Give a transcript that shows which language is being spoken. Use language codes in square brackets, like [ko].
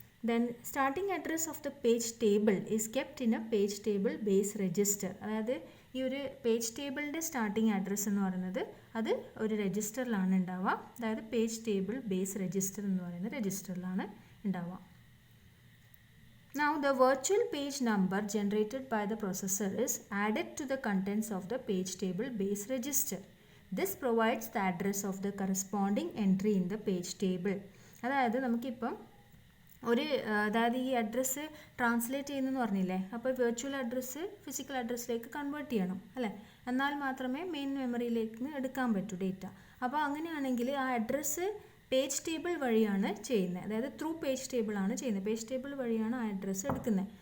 [en] Then starting address of the page table is kept in a page table base register. [ml] അതായത് ഈ ഒരു page ടേബിളിൻ്റെ starting address എന്ന് പറയുന്നത് അത് ഒരു രജിസ്റ്ററിലാണ് ഉണ്ടാവുക, അതായത് പേജ് ടേബിൾ ബേസ് രജിസ്റ്റർ എന്ന് പറയുന്ന രജിസ്റ്ററിലാണ് ഉണ്ടാവുക. [en] Now the virtual page number generated by the processor is added to the contents of the page table base register. This provides the address of the corresponding entry in the page table. [ml] അതായത് നമുക്കിപ്പം ഒരു അതായത് ഈ address translate ചെയ്യുന്നതെന്ന് പറഞ്ഞില്ലേ, അപ്പോൾ virtual address physical അഡ്രസ്സിലേക്ക് convert ചെയ്യണം അല്ലേ, എന്നാൽ മാത്രമേ മെയിൻ മെമ്മറിയിലേക്ക് എടുക്കാൻ പറ്റൂ ഡേറ്റ. അപ്പോൾ അങ്ങനെയാണെങ്കിൽ ആ അഡ്രസ്സ് പേജ് ടേബിൾ വഴിയാണ് ചെയ്യുന്നത്, അതായത് ത്രൂ പേജ് ടേബിളാണ് ചെയ്യുന്നത്, പേജ് ടേബിൾ വഴിയാണ് ആ അഡ്രസ്സ് എടുക്കുന്നത്.